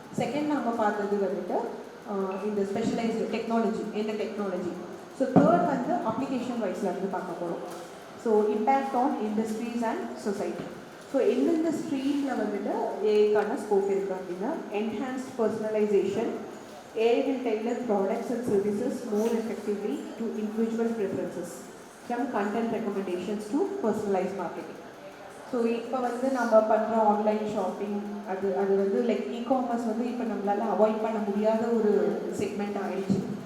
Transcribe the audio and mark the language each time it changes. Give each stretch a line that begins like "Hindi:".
Tamil: Second நம்ம பார்த்தது வந்துட்டு இந்த ஸ்பெஷலைஸ்டு டெக்னாலஜி, எந்த டெக்னாலஜி. ஸோ தேர்ட் வந்து அப்ளிகேஷன் வைஸில் வந்து பார்க்க போகிறோம். So impact on industries and society. So எந்தெந்த ஸ்ட்ரீமில் வந்துட்டு ஏஐக்கான ஸ்கோப் இருக்குது அப்படின்னா enhanced personalisation.
English: AI will tailor products and services more effectively to individual preferences, from content recommendations to personalized marketing.
Tamil: So இப்போ வந்து நம்ம பண்ணுற ஆன்லைன் ஷாப்பிங் அது வந்து லைக் இகாமர்ஸ் வந்து இப்போ நம்மளால் அவாய்ட் பண்ண முடியாத ஒரு செக்மெண்ட் ஆகிடுச்சு.